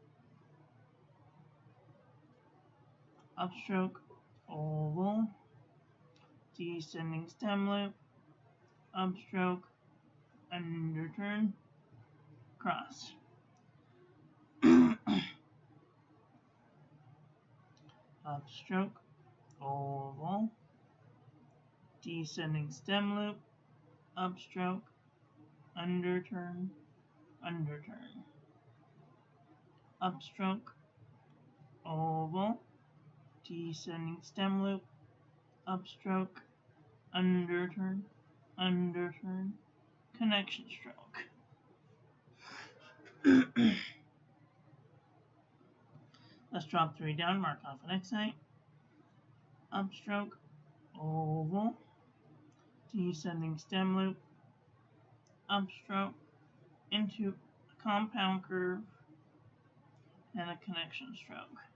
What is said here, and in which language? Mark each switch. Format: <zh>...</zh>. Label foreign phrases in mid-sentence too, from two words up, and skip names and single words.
<en>upstroke, oval, descending stem loop, upstroke, underturn, cross. Upstroke, oval, descending stem loop, upstroke, underturn, underturn. Upstroke, oval, descending stem loop, upstroke, underturn, underturn, connection stroke. Let's drop 3 down, mark off an excite. Upstroke, oval, descending stem loop, upstroke, into a compound curve, and a connection stroke.</en>